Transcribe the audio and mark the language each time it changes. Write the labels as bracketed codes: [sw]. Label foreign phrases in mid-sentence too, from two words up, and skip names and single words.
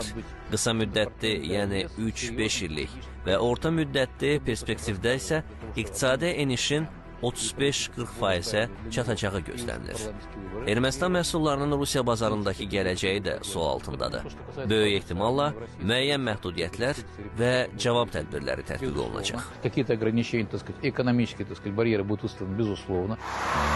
[az] Qısa müddətli, yəni 3-5 illik və orta müddətli perspektivdə isə iqtisadi enişin 35-40%-ə çatacağı gözlənilir. Ermənistan məhsullarının Rusiya bazarındakı gələcəyi də sual altındadır. Böyük ehtimalla müəyyən məhdudiyyətlər və cavab tədbirləri tətbiq olunacaq. [ru] Какие-то ограничения, так сказать, экономические, так сказать, барьеры будут выставлены, безусловно.